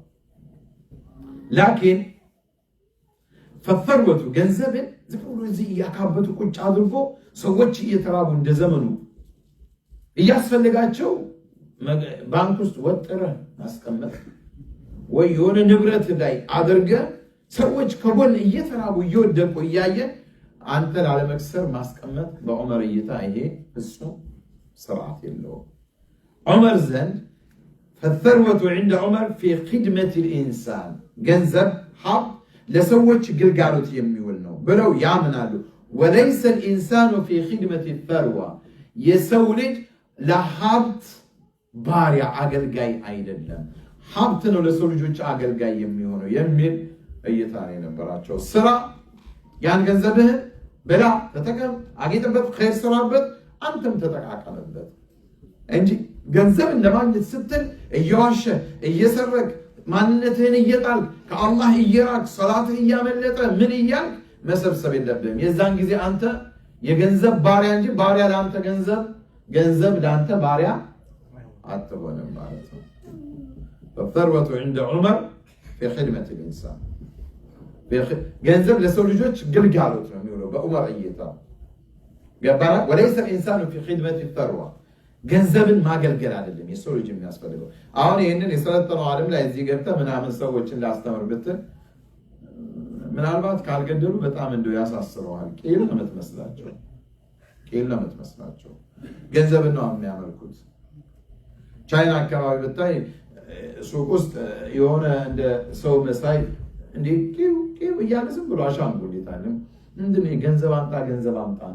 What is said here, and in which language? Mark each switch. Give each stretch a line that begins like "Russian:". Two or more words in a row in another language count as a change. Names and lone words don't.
Amharic: ላኪን ፈፈርወቱ ገንዘብን ዝም ብሎ እዚህ እያካበቱ ቁጭ አድርጎ ሰዎች እየተራቡ እንደዘመኑ እያስፈልጋቸው ባንክ ውስጥ ወጥረህ ማስቀመጥ ወይ የሆነ ንብረት ላይ አድርገህ ሰዎች ከጎን እየተራቡ እየወደቁ እያየን አንተ ላለመክሰር ማስቀመጥ በዑመር እይታ ይሄ ፍጹም ስርዓት የለውም። ዑመር ዘንድ فالثروة
Arabic: عند عمر في خدمة الإنسان
Amharic: ገንዘብ ሀብት ለሰዎች ግልጋሎት የሚውል ነው ብለው ያምናሉ።
Arabic: وليس الإنسان في خدمة الثروة
Amharic: የሰው ልጅ ለሀብት ባሪያ አገልጋይ አይደለም፣ ሀብት ነው ለሰው ልጆች አገልጋይ የሚሆነው የሚል እይታ ነው የነበራቸው። ስራ ያን ገንዘብህን በላ ተጠቀም፣ አጌጥበት፣ ኸይር ስራበት፣ አንተም ተጠቃቀምበት እንጂ ገንዘብን ለማግኘት ስትል እየዋሸ እየሰረቅ ማንነትህን እየጣል ከአላህ እየራቅ ሰላትህ እያመለጠ ምን እያልክ መሰብሰብ የለብህም። የዛን ጊዜ አንተ የገንዘብ ባሪያ እንጂ ባሪያ ለአንተ ገንዘብ ለአንተ ባሪያ አትሆንም ማለት ነው።
Arabic: فالثروة عند عمر في خدمة الإنسان
Amharic: ገንዘብ ለሰው ልጆች ግልጋሎት ነው የሚውለው በዑመር እይታ ገባና
Arabic: وليس الانسان في خدمه الثروه
Amharic: ገንዘብን ማገልገል አይደለም የሰው ልጅ የሚያስፈልገው አሁን ይሄንን የሰለጠነው ዓለም ላይ እዚህ ገብተህ ምናምን ሰዎችን ላስተምር ብትል ምናልባት ካልገደሉ በጣም እንደው ያሳስረዋል ቄል ነው የምትመስላቸው ገንዘብን ነው የሚያመልኩት ቻይና አካባቢ ብታይ ሱቅ ውስጥ የሆነ እንደ ሰው መሳይ እንዴ ቄው እያለ ዝም ብሎ አሻንጉሊት አለ ምንድነው ገንዘብ አምጣ ነው